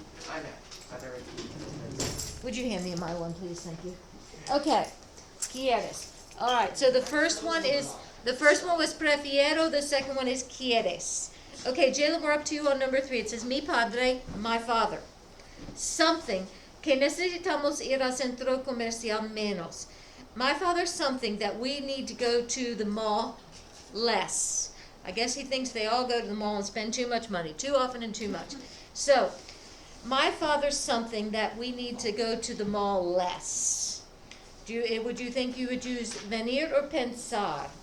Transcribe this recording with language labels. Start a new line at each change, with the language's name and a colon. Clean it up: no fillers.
English: I know. I've already. Would you hand me my one, please? Thank you. Okay. Quieres. All right. So the first one was prefiero. The second one is quieres. Okay, Jayla, we're up to you on number 3. It says mi padre, my father. Something
Spanish: que necesitamos ir al centro comercial menos.
English: My father's something that we need to go to the mall less. I guess he thinks they all go to the mall and spend too much money, too often and too much. So, my father's something that we need to go to the mall less. Would you think you would use venir or pensar?